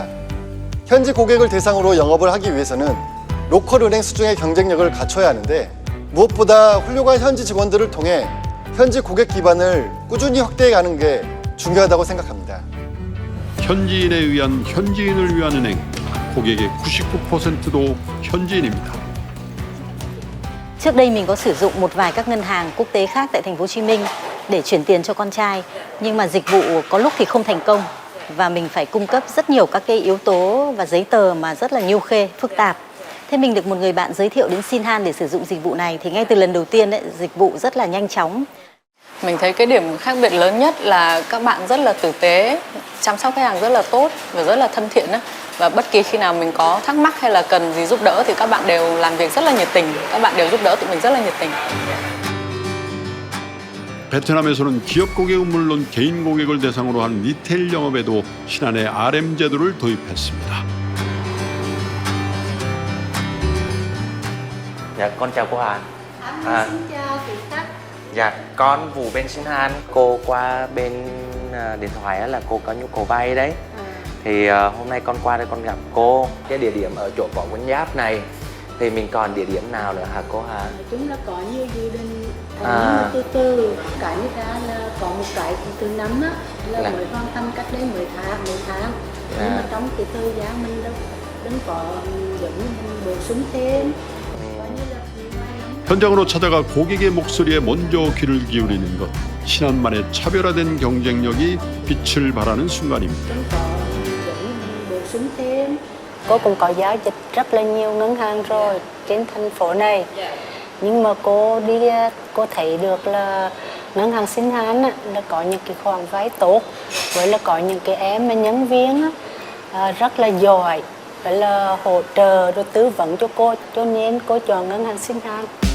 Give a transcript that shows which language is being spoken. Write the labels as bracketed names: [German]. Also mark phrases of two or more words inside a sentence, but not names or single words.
[Korean] 현지 고객을 대상으로 영업을 하기 위해서는 로컬 은행 수준의 경쟁력을 갖춰야 하는데 무엇보다 훌륭한 현지 직원들을 통해 현지 고객 기반을 꾸준히 확대해가는 게 중요하다고 생각합니다. 현지인에 의한 현지인을 위한 은행, 고객의 99%도 현지인입니다. [Vietnamese] Trước đây mình có sử dụng một vài các ngân hàng quốc tế khác tại thành phố Hồ Chí Minh để chuyển tiền cho con trai, nhưng mà dịch vụ có lúc thì không thành công và mình phải cung cấp rất nhiều các cái yếu tố và giấy tờ mà rất là nhiêu khê, phức tạp. Thế mình được một người bạn giới thiệu đến Shinhan để sử dụng dịch vụ này thì ngay từ lần đầu tiên dịch vụ rất là nhanh chóng. Mình thấy cái điểm khác biệt lớn nhất là các bạn rất là tử tế, chăm sóc khách hàng rất là tốt và rất là thân thiện. Và bất kỳ khi nào mình có thắc mắc hay là cần gì giúp đỡ thì các bạn đều làm việc rất là nhiệt tình. Các bạn đều giúp đỡ tụi mình rất là nhiệt tình. [Korean] 베트남에서는 기업 고객은 물론 개인 고객을 대상으로 한 리테일 영업에도 신한의 RM 제도를 도입했습니다. [Vietnamese] Dạ, con chào cô Hà. Xin chào quý khách. Dạ, con Vũ bên Shinhan. Cô qua bên điện thoại là cô có nhu cầu vay đấy. Thì hôm nay con qua đây con gặp cô. Cái địa điểm ở chỗ Võ Nguyên Giáp này thì mình còn địa điểm nào nữa hả cô Hà? Chúng là có nhiều dự định từ cái như thế là có một cái từ năm á là mới hoàn thành cách đây 10 tháng. Nhưng mà trong cái thời gian mình đâu có giống như mình bổ sung thêm. [Korean] 현장으로 찾아가 고객의 목소리에 먼저 귀를 기울이는 것, 신한만의 차별화된 경쟁력이 빛을 발하는 순간입니다. [Vietnamese] Cô cũng có giao dịch rất là nhiều ngân hàng rồi trên thành phố này. Nhưng mà cô thấy được là ngân hàng Sinh Hán á, là có những cái khoản vay tốt, với là có những cái em mà nhân viên á, rất là giỏi, rất là hỗ trợ rồi tư vấn cho cô, cho nên cô chọn ngân hàng Sinh Hán.